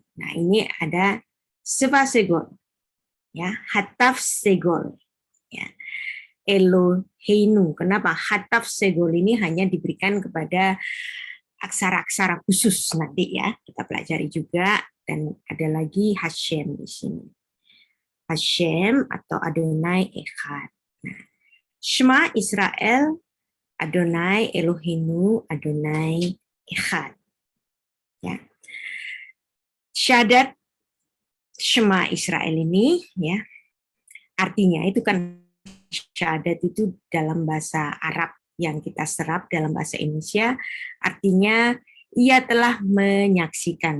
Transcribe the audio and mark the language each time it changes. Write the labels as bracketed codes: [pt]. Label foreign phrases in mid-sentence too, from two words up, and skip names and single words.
[id] Nah, ini ada seva segol. Ya, [he] חטף סגול. [id] Ya. Eloheinu. Kenapa? Hataf segol ini hanya diberikan kepada aksara-aksara khusus nanti ya. Kita pelajari juga dan ada lagi Hashem di sini. Hashem atau [he] אדני אחד. [id] Nah, [he] שמע ישראל, אדני אלהינו, אדני אחד. [id] Ya. Syahadat [he] שמע ישראל [id] ini ya artinya itu kan syahadat itu dalam bahasa Arab yang kita serap dalam bahasa Indonesia artinya ia telah menyaksikan.